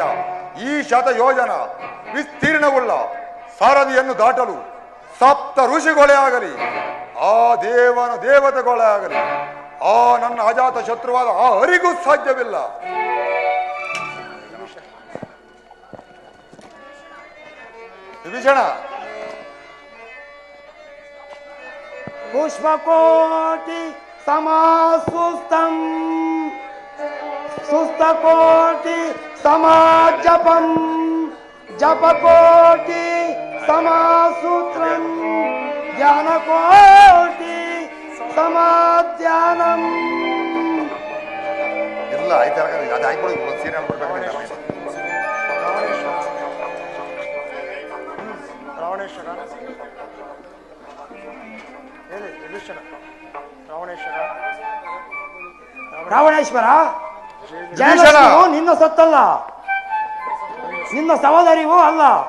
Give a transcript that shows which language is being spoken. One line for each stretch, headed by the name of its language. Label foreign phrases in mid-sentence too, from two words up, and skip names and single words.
Kannada: ಈ ಶತಯೋಜನ ವಿಸ್ತೀರ್ಣವುಳ್ಳ ಸಾರಥಿಯನ್ನು ದಾಟಲು ಸಪ್ತ ಋಷಿಗಳೇ ಆಗಲಿ, ಆ ದೇವತೆಗಳೇ ಆಗಲಿ, ಆ ನನ್ನ ಅಜಾತ ಶತ್ರುವಾದ ಆ ಹರಿಗೂ ಸಾಧ್ಯವಿಲ್ಲ. ವಿಭೀಷಣ,
Sanskrit: पुष्पकोटि समासुस्तम सुस्तकोटि समाजपम जपकोटि समासूत्रम ज्ञानकोटि समाध्यानम.
Kannada: ಇಲ್ಲ ಆಯ್ತು, ಅದು ಆಯ್ಕೊಳ್ಳಿ. ರಾವಣೇಶ್ವರ ಹೇಳಿ ವಿಭೀಷಣ ರಾವಣೇಶ್ವರ ರಾವಣೇಶ್ವರ ಜಯಲಕ್ಷ್ಮಿಯು ನಿನ್ನ ಸೊತ್ತಲ್ಲ, ನಿನ್ನ ಸಹೋದರಿಯೂ ಅಲ್ಲ.